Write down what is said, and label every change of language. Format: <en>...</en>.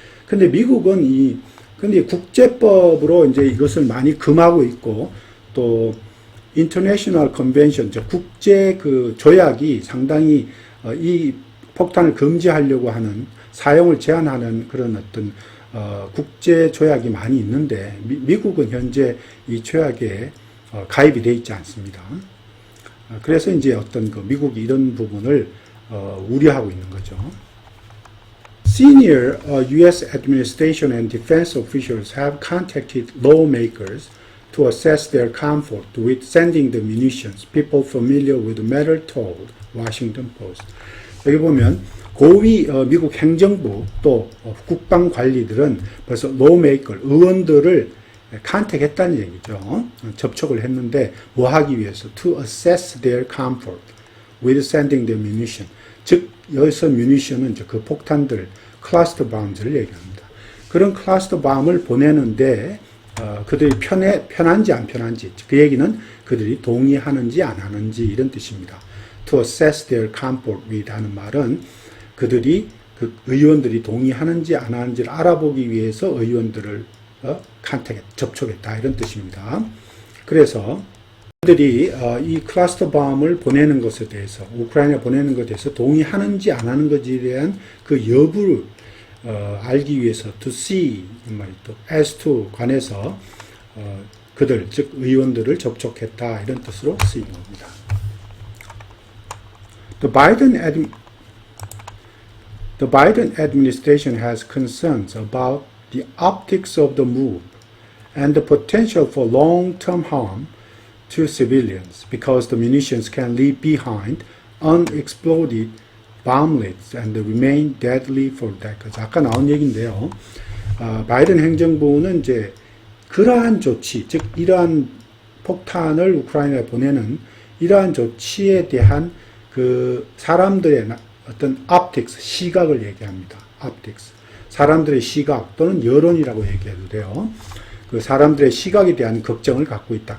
<ko>근데 미국은 근데 국제법으로 이제 이것을 많이 금하고 있고 또 인터내셔널 컨벤션, 국제 그 조약이 상당히 이 폭탄을 금지하려고 하는 사용을 제한하는 그런 어떤 국제 조약이 많이 있는데 미국은 현재 이 조약에 가입이 되어 있지 않습니다. 그래서 이제 어떤 그 미국이 이런 부분을 우려하고 있는 거죠.</ko> <en>Senior U.S. administration and defense officials have contacted lawmakers to assess their comfort with sending the munitions. People familiar with the matter told Washington Post.</en> <ko>여기 보면 고위 미국 행정부 또 국방 관리들은 벌써 lawmaker, 의원들을 컨택했다는 얘기죠. 접촉을 했는데 뭐 하기 위해서?</ko> <en>To assess their comfort with sending the munition.</en> <ko>즉 여기서 munition은 그 폭탄들, 클러스터 boms를 얘기합니다. 그런 클러스터 bomb을 보내는데 그들이 편한지 안 편한지, 그 얘기는 그들이 동의하는지 안 하는지 이런 뜻입니다.</ko> <en>To assess their comfort with</en> <ko>하는 말은 그들이 그 의원들이 동의하는지 안 하는지를 알아보기 위해서 의원들을 접촉했다 이런 뜻입니다. 그래서 그들이 이 클러스터 bom을 보내는 것에 대해서, 우크라이나에 보내는 것에 대해서 동의하는지 안 하는 것에 대한 그 여부를 알기 위해서</ko> <en>to see,</en> <ko>또</ko> <en>as to</en> <ko>관해서 그들, 즉 의원들을 접촉했다 이런 뜻으로 쓰인 겁니다.</ko> <en>The Biden administration has concerns about the optics of the move and the potential for long-term harm to civilians because the munitions can leave behind unexploded bomblets and remain deadly for decades.</en> <ko>아까 나온 얘기인데요. 바이든 행정부는 이제 그러한 조치, 즉 이러한 폭탄을 우크라이나에 보내는 이러한 조치에 대한 그 사람들의 어떤 optics, 시각을 얘기합니다.</ko> <en>optics.</en> <ko>사람들의 시각 또는 여론이라고 얘기해도 돼요. 그 사람들의 시각에 대한 걱정을 갖고 있다.</ko>